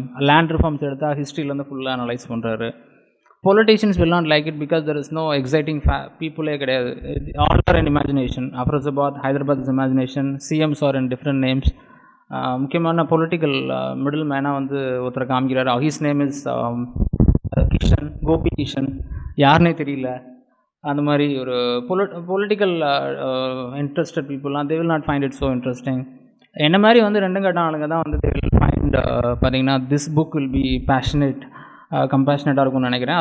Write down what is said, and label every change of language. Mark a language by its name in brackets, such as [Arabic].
[Tamil] Land reforms எடுத்தால் ஹிஸ்ட்ரியிலேருந்து ஃபுல்லாக analyse பண்ணுறாரு. [English] Politicians will not like it because there is no exciting peopleே [Tamil] கிடையாது. [English] All are in imagination. Afrozabad, Hyderabad is imagination. CMs are in different names. [Tamil] முக்கியமான political middle மேனாக வந்து ஒருத்தரை காமிக்கிறார். [English] his name is Kishan, Gopi Kishan, [Tamil] யாருன்னே தெரியல. அந்த மாதிரி ஒரு [English] Political interested பீப்புளெலாம் they will not find it so interesting. [Tamil] என்ன மாதிரி வந்து ரெண்டும் கட்ட ஆளுங்க தான் வந்து [English] they will find [Tamil] பார்த்தீங்கன்னா [English] this book will be passionate, [Tamil] கம்பேஷனேட்டாக இருக்கும்னு நினைக்கிறேன்.